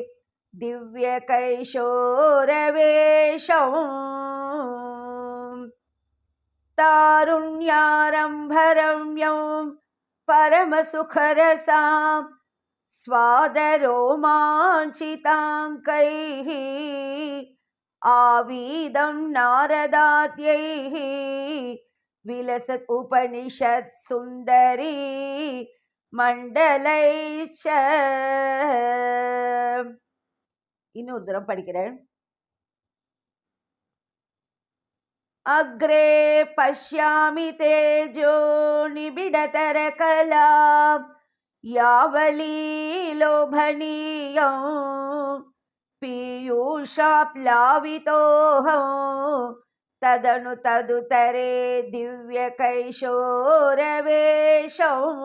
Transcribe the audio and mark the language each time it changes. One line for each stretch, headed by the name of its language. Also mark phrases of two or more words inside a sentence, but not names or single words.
Sanskrit: दिव्यकैशोरवेशं तारुण्यारम्भरम्यं परमसुखरसां स्वादरोमाञ्चिताङ्कैः आवीदं नारदाद्यैः विलसत् उपनिषत् सुन्दरी मण्डलैश्च.
Tamil: இன்னொரு தரம் படிக்கிறேன்.
Sanskrit: अग्रे पश्यामि तेजो निबिडतरकला यावली लोभनीयं पीयूषाप्लावितोऽहं तदनु तदुतरे दिव्यकैशोरवेशं